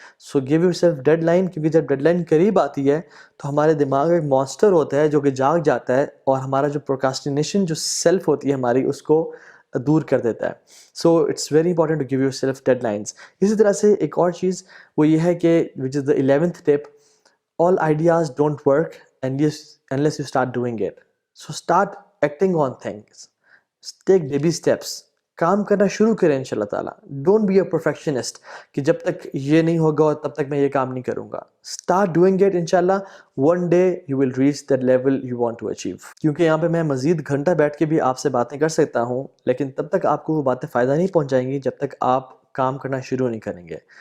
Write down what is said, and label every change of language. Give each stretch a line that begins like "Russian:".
English: so give yourself deadline,
Urdu: کیونکہ جب dead line قریب آتی ہے تو ہمارے دماغ میں ایک مانسٹر ہوتا ہے جو کہ جاگ جاتا ہے اور ہمارا جو پروکاسٹینیشن جو سیلف ہوتی ہے ہماری اس کو دور کر دیتا ہے.
English: So it's very important to give yourself deadlines.
Urdu: اسی طرح سے ایک اور چیز وہ یہ ہے کہ
English: Which is the 11th tip, all ideas don't work unless you start doing it. So start acting on things. Take baby steps.
Urdu: کام کرنا شروع کریں انشاءاللہ تعالیٰ.
English: don't be a perfectionist
Urdu: کہ جب تک یہ نہیں ہوگا اور تب تک میں یہ کام نہیں کروں گا.
English: Start doing it, انشاءاللہ one day you will reach that level you want to achieve.
Urdu: کیونکہ یہاں پہ میں مزید گھنٹہ بیٹھ کے بھی آپ سے باتیں کر سکتا ہوں لیکن تب تک آپ کو وہ باتیں فائدہ نہیں پہنچائیں گی جب تک آپ کام کرنا شروع نہیں کریں گے.